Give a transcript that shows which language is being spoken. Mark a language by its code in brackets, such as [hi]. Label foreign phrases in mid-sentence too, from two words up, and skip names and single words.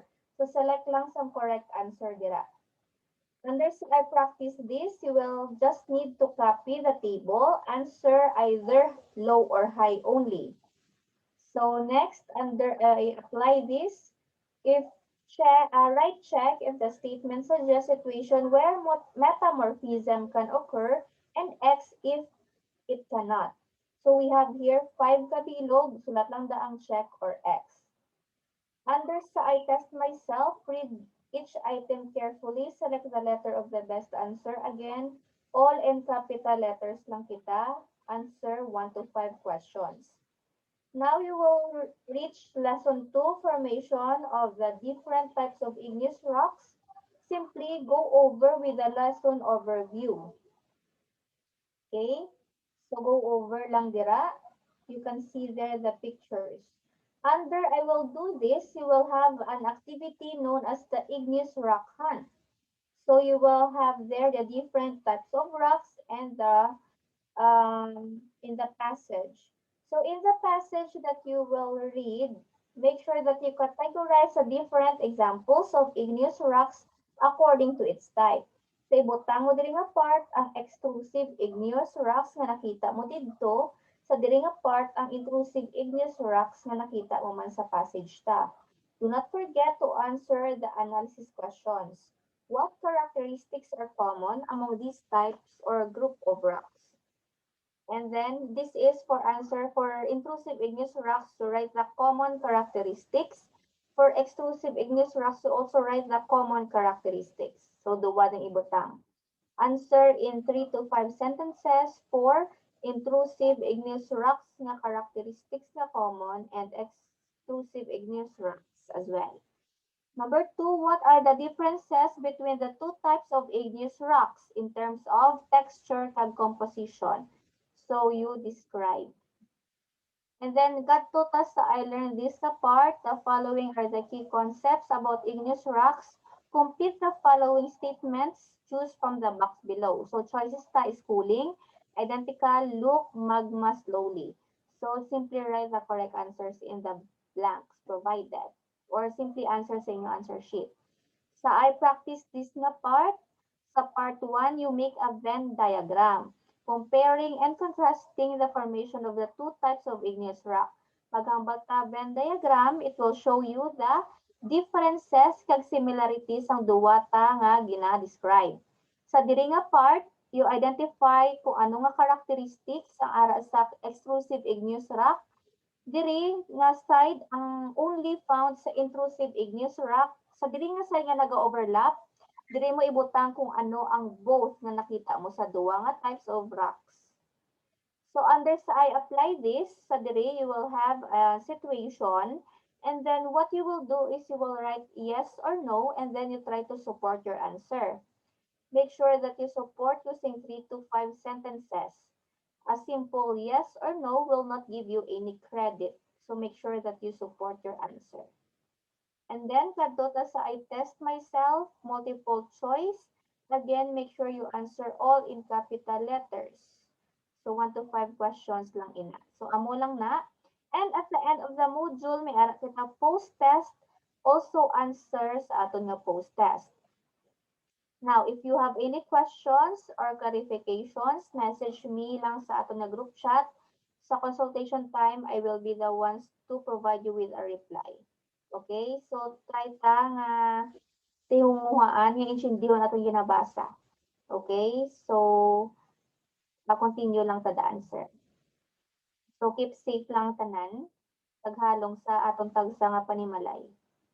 [en] So select lang some correct answer dira. Under I practice this, you will just need to copy the table, answer either low or high only. So next, under I apply this, if right check if the statement suggests situation where metamorphism can occur, and X if it cannot. So we have here 5 kabilog, [hil] sulat lang daang [en] check or X. Under sa I test myself, read each item carefully, select the letter of the best answer. Again, all in capital letters lang kita. Answer 1 to 5 questions. Now you will reach lesson 2, formation of the different types of igneous rocks. Simply go over with the lesson overview. Okay? So go over lang dira. You can see there the pictures. Under I will do this, you will have an activity known as the igneous rock hunt. So you will have there the different types of rocks and the in the passage. So in the passage that you will read, make sure that you categorize the different examples of igneous rocks according to its type. [hil] Sa ibutang mo diri nga part ang [en] extrusive igneous rocks [hil] nga nakita mo didto, sa diri nga part ang [en] intrusive igneous rocks [hil] nga nakita mo man sa passage ta. [en] Do not forget to answer the analysis questions. What characteristics are common among these types or group of rocks? And then this is for answer for intrusive igneous rocks to write the common characteristics. For extrusive igneous rocks to also write the common characteristics. [hil] So duwa ng ibutang. [en] Answer in 3 to 5 sentences for intrusive igneous rocks nga characteristics na common and extrusive igneous rocks as well. Number 2, what are the differences between the two types of igneous rocks in terms of texture and composition? So you describe. And then [hil] kadto ta sa [en] I learned this na part, the following are the key concepts about igneous rocks. Complete the following statements, choose from the box below. So choices ta is cooling, identical, look, magma slowly. So simply write the correct answers in the blanks provided or simply answer [hil] sa inyong [en] answer sheet. Sa I practice this na part, sa part 1, you make a Venn diagram, comparing and contrasting the formation of the two types of igneous rock. [hil] Paghambal ka [en] Venn diagram, it will show you the differences kag similarities [hil] ang duwata nga gina-describe. Sa diri nga part, [en] you identify [hil] kung ano nga characteristics ang ara sa [en] extrusive igneous rock. [hil] Diri nga side ang [en] only found [hil] sa [en] intrusive igneous rock. [hil] Sa diri nga side nga naga-overlap, diri mo ibutang kung ano ang both nga nakita mo sa duwa nga [en] types of rocks. So under sa I apply this, [hil] sa diri [en] you will have a situation and then what you will do is you will write yes or no and then you try to support your answer. Make sure that you support using 3 to 5 sentences. A simple yes or no will not give you any credit. So make sure that you support your answer. And then, [hil] kadto ta sa [en] I test myself, multiple choice. Again, make sure you answer all in capital letters. [hil] So [en] 1 to 5 questions [hil] lang ina. So amo lang na. [en] And at the end of the module, [hil] may ara kita post-test. [en] Also answer [hil] sa aton nga post-test. [en] Now, if you have any questions or clarifications, message me lang [hil] sa ato na [en] group chat. Sa consultation time, I will be the ones to provide you with a reply. [hil] Okay? So, try ta nga tihunguhaan yung intindihan atong ginabasa. Okay? So, ma-continue lang ta the answer. [en] So, keep safe [hil] lang tanan. Taghalong sa atong tagsa nga panimalay.